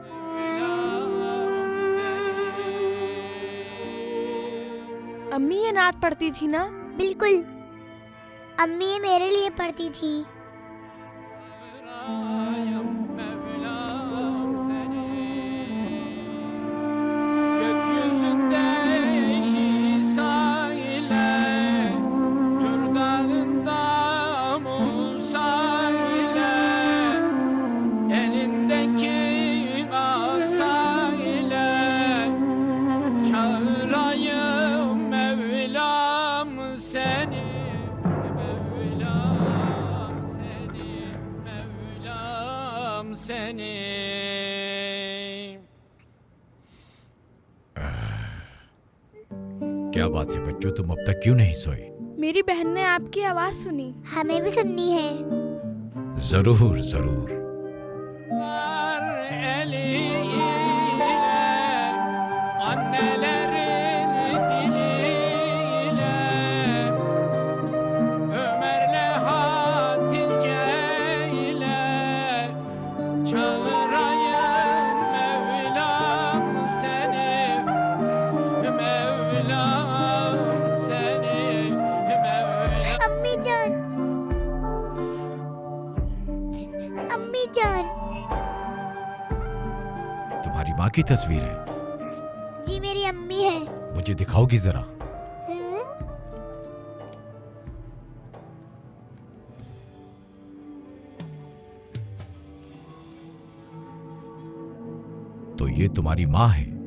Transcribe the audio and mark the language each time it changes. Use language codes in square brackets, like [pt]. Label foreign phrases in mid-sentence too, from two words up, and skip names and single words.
[hi] अम्मी ये नात पढ़ती थी ना? बिल्कुल, अम्मी ये मेरे लिए पढ़ती थी। [tr] Gökyüzündeki sahile, Tur dağında Musa ile, elindeki asa ile, çağırayım Mevlam seni, Mevlam seni, Mevlam seni. [hi] क्या बात है बच्चों, तुम अब तक क्यों नहीं सोए? मेरी बहन ने आपकी आवाज सुनी। हमें भी सुननी है। जरूर जरूर। [tr] Var eliyle, annelerin diliyle, Ömer'le Hatice ile, çağırayım Mevlam seni, Mevlam seni, Mevlam. [hi] अम्मी जान, अम्मी जान। तुम्हारी माँ की तस्वीर है, जी मेरी अम्मी है। मुझे दिखाओगी जरा? हम्म, तो ये तुम्हारी माँ है।